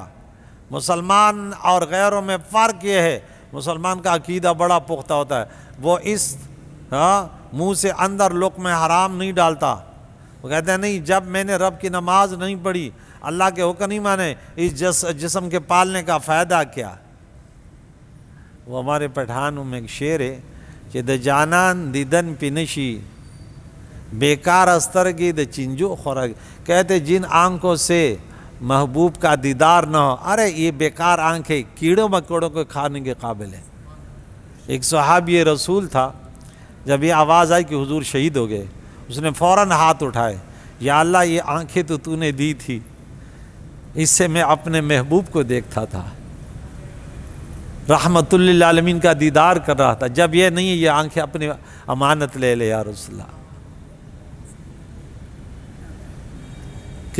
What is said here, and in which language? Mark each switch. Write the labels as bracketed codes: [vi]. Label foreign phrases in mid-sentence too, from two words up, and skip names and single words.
[ur] مسلمان اور غیروں میں فرق یہ ہے، مسلمان کا عقیدہ بڑا پختہ ہوتا ہے، وہ اس منہ سے اندر لقمہ حرام نہیں ڈالتا۔ وہ کہتے ہیں نہیں، جب میں نے رب کی نماز نہیں پڑھی، اللہ کے حکم نہیں مانے، اس جسم کے پالنے کا فائدہ کیا؟ وہ ہمارے پٹھانوں میں ایک شعر ہے کہ [ps] د جانان دیدن پنشی بیکار استرگی د چنجو خورگ، [ur] کہتے جن آنکھوں سے محبوب کا دیدار نہ ہو، ارے یہ بیکار آنکھیں کیڑوں مکوڑوں کو کھانے کے قابل ہیں۔ ایک صحابی رسول تھا، جب یہ آواز آئی کہ حضور شہید ہو گئے، اس نے فوراً ہاتھ اٹھائے، یا اللہ یہ آنکھیں تو نے دی تھی، اس سے میں اپنے محبوب کو دیکھتا تھا، رحمت للعالمین کا دیدار کر رہا تھا، جب یہ نہیں ہے یہ آنکھیں اپنی امانت لے لے یا رسول اللہ۔